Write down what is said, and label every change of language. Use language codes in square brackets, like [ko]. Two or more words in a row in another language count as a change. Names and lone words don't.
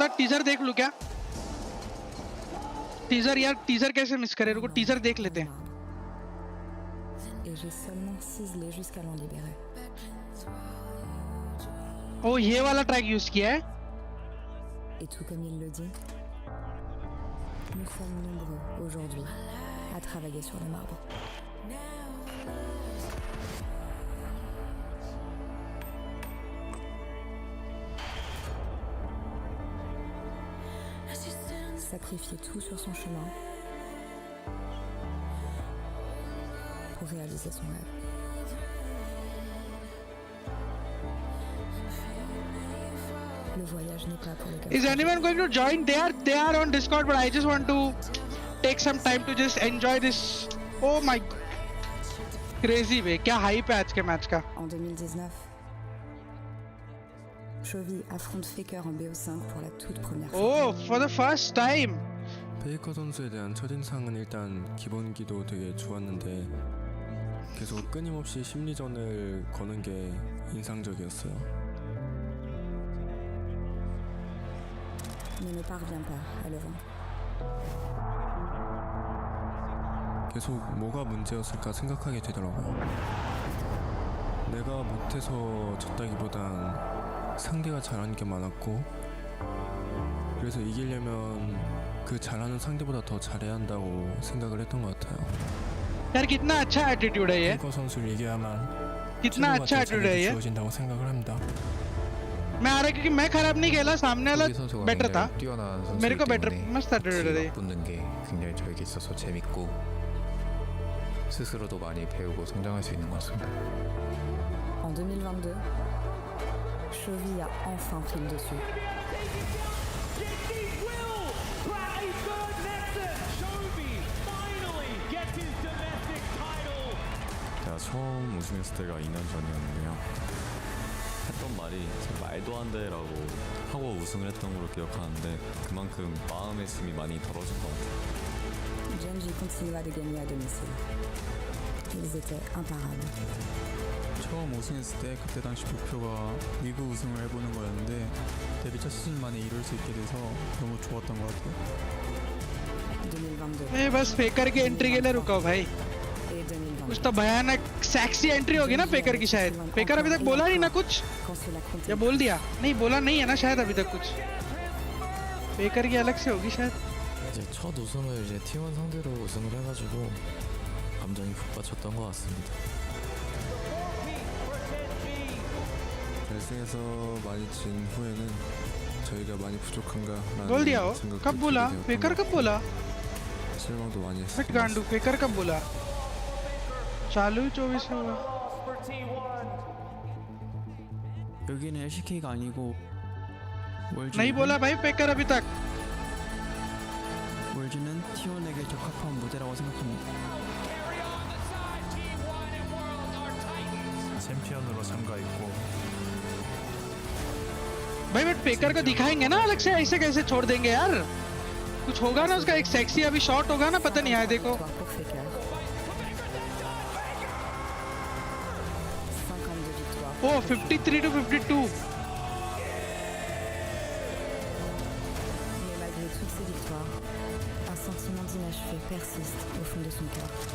[hi] टीजर देख लूं क्या? टीजर यार, टीजर कैसे मिस करे? रुको टीजर देख लेते हैं. ओ ये वाला [en] track use [hi] किया है. [fr] Et tout comme il le dit, nous sommes nombreux aujourd'hui à travailler sur le marbre. Sacrifier tout sur son chemin pour réaliser son rêve. Le voyage n'est pas pour les gars. [en] Is anyone going to join? They are on Discord, but I just want to take some time to just enjoy this. Oh my, crazy वे. [hi] क्या hype है आज के मैच का. [fr] En 2019, Chovy affronte Faker en BO5 pour la toute première fois. [en] Oh, for the first time. [ko] 페이커 선수에 대한 첫인상은 일단 기본기도 되게 좋았는데 계속 끊임없이 심리전을 거는 게 인상적이었어요. [fr] Mais ne parvient pas à le vaincre. [ko] 계속 뭐가 문제였을까 생각하게 되더라고요. 내가 못해서 졌다기보단 상대가 잘하는 게 많았고, 그래서 이기려면 그 잘하는 상대보다 더 잘해야 한다고 생각을 했던 것 같아요. [hi] यार कितना अच्छा एटीट्यूड है ये. [ko] 페이커 선수를 이겨야만 [hi] कितना [ko] 최고가 [hi] अच्छा [ko] 더 [hi] एटीट्यूड है [ko] 잘해서 [hi] ये. [ko] 주어진다고 생각을 합니다. [hi] मैं आ रहा क्योंकि मैं खराब नहीं खेला, सामने वाला [ko] 이 선수가 [hi] बेटर था. [ko] 굉장히 뛰어난 [hi] मेरे को [ko] 선수이기 [hi] बेटर [ko] 때문에 [hi] मस्त एटीट्यूड है. [ko] 붙는 게 굉장히 저에게 있어서 재밌고 스스로도 많이 배우고 성장할 수 있는 것 같습니다. [fr] En 2022, cheville a enfin pris le dessus. [ko] 제가 처음 우승했을 때가 2년 전이었는데요. 했던 말이 말도 안 돼라고 하고 우승을 했던 걸로 기억하는데 그만큼 마음의 짐이 많이 덜어진 것 같아요. [fr] Gen.G continua de gagner à domicile. Ils étaient imparables. [ko] 처음 우승했을 때 그때 당시 목표가 리그 우승을 해보는 거였는데 데뷔 첫 시즌 만에 이룰 수 있게 돼서 너무 좋았던 것 같아요. [fr] 2022 [hi] मैं बस फेकर की एंट्री के लिए रुका हूँ भाई। [fr] et 2023. [hi] कुछ तो भयानक [en] sexy entry [hi] होगी ना फेकर की शायद। फेकर अभी तक बोला नहीं ना कुछ, [fr] Quand cela comptait. [hi] या बोल दिया? नहीं बोला नहीं है ना शायद अभी तक कुछ। फेकर की अलग से होगी शायद। [ko] 이제 첫 우승을 이제 T1 상대로 우승을 해가지고 감정이 북받쳤던 것 같습니다. 결승에서 많이 진 후에는 저희가 많이 부족한가라는 [hi] बोल दिया हो? [ko] 생각도 [hi] कब बोला? [ko] 들게 [hi] फेकर [ko] 되었던 [hi] कब बोला? [ko] 것 같아요. 실망도 많이 [hi] हट [ko] 했어요. [hi] गांडू, फेकर कब बोला? चालू ही 24 में हुआ। [ko] 여기는 LCK가 아니고 월즈. [hi] नहीं बोला भाई फेकर अभी तक। [ko] 월즈는 T1에게 적합한 무대라고 생각합니다. 챔피언으로 참가했고 [hi] भाई बट फेकर को दिखाएंगे ना अलग से, ऐसे कैसे छोड़ देंगे यार? कुछ होगा ना उसका, एक सेक्सी अभी शॉट होगा ना, पता नहीं आया देखो। [fr] Victoire pour Faker. 52 victoires. [hi] ओ 53 to 52। [fr] Mais malgré toutes ces victoires, un sentiment d'inachevé persiste au fond de son cœur.